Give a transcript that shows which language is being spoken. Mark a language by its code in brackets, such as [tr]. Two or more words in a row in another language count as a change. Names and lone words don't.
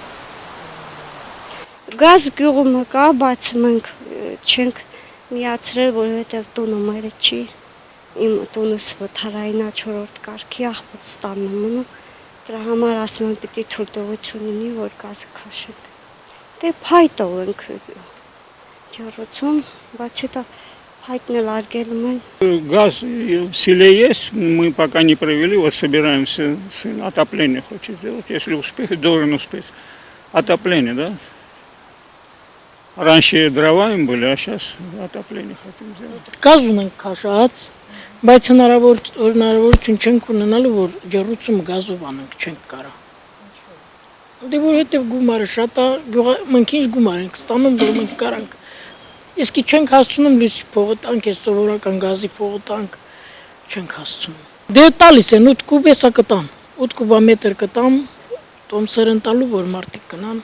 [hy] Գազ գյուղում կա, բայց մենք չենք միացրել, որովհետև տունը մերը չի։ Իմ տունս վթարայինա 4-րդ կարգի աղբոց տանն մնում, դրա համար ասում եմ պիտի թույլտվություն ունի, որ գազը քաշենք։ Դե փայտով ենք ջրուցում, բայց հետո փայտն էլ արգելում են։ [ru] Газ в селе есть, мы пока не провели, вот собираемся сын отопление хочет сделать, если успеет, должен успеть. Отопление, да? Раньше дрова им были, а сейчас отопление хотим сделать. [hy] Գազ ունենք քաշած, բայց հնարավորություն չենք ունենալու, որ ջրուցումը գազով անենք, չենք կարա։ Դե որովհետև գումարը շատ է, մենք ինչ գումար ենք ստանում, որ մենք կարանք։ Իսկ չենք հասցնում լույսի փողը տանք, այս սովորական գազի փողը տանք, չենք հասցնում։ Դե տալիս են 8 կուբ էսա կտամ, 8 կուբամետր կտամ, տոմսեր են տալու, որ մարդիկ կնան։